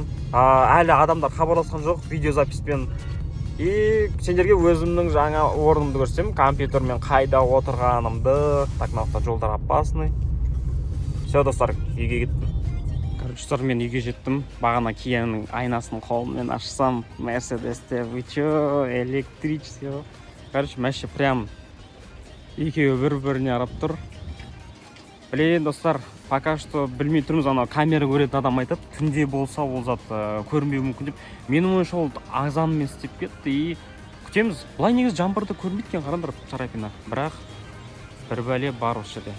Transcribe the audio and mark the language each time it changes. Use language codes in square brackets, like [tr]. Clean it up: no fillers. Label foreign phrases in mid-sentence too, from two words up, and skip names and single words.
[kk] Әлі адамдар хабарласқан жоқ видеозаписпен. И сендерге өзімнің жаңа орнымды көрсем, компьютермен қайда отырғанымды. Так, мынақта жолдар опасный. Все, достар, үйге кеттім. Короче, достар, мен үйге жеттім. Бағана Кияның айнасын қолыммен ашсам, Мерседесте, [ru] вы чё, электричество. [kk] Короче, мәші прям екеуі бір-біріне арап тұр. Блин, достар, [ru] пока что [kk] білмей тұрмыз, ана камера көретін адам айтады, түнде болса ол зат көрінбеуі мүмкін деп. Менің ойымша ол ағзаммен істеп кетті и күтеміз. Бұлай негізі жаңбырды көрмейткен, қарандар Сарапина. Бірақ бір бәле бар осы жерде.